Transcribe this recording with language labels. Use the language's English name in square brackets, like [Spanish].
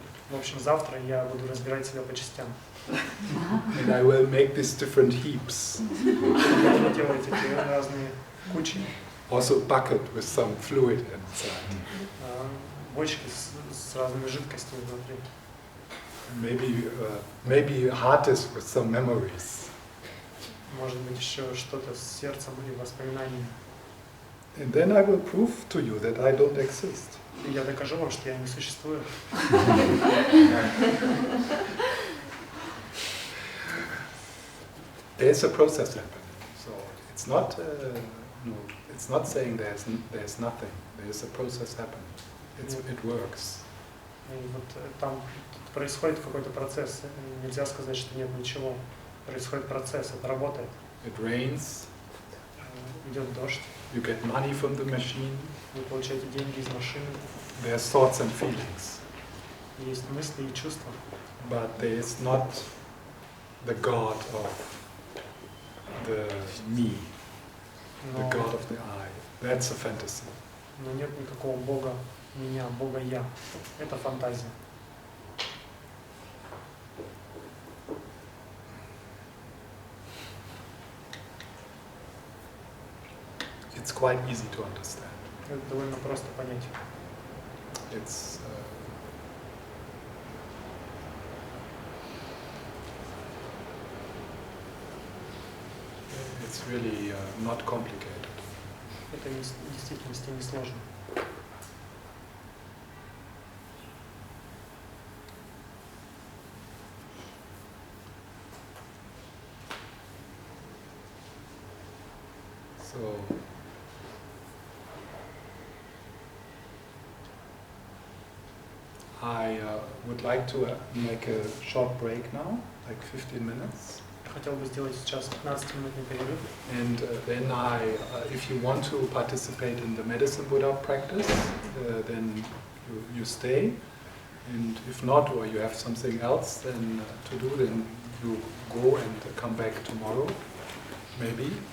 [Russian] В общем, завтра я буду разбирать себя по частям. [English] And I will make these different heaps. [Russian] Я буду делать эти разные кучи. [English] Also bucket with some fluid inside. [Russian] Бочки с разными жидкостями внутри. [English] Maybe hard disk with some memories. [Russian] Может быть, еще что-то с сердцем или воспоминаниями. [English] And then I will prove to you that I don't exist. [Russian] И я докажу вам, что я не существую. [English] There's a process happening. So it's not saying there's nothing. There's a process happening. It works. [Russian] И вот там происходит какой-то процесс. Нельзя сказать, что нет ничего. Происходит процесс, это работает. [English] It rains. [Russian] Идет дождь. [English] You get money from the machine. [Russian] Вы получаете деньги из машины. [English] There's thoughts and feelings. [Russian] Есть мысли и чувства. [English] But there is not the God of the me, the God of the I. That's a fantasy. [Russian] Но нет никакого Бога меня, Бога я. Это фантазия. [English] It's quite easy to understand. [Russian] Это довольно просто понять. [English] It's really not complicated. [Russian] Это в действительности не сложно. [English] So I would like to make a short break now, like 15 minutes. [Russian] Хотел бы сделать сейчас 15-минутный перерыв. [English] And then if you want to participate in the medicine Buddha practice, then you stay. And if not, or you have something else then to do, then you go and come back tomorrow, maybe.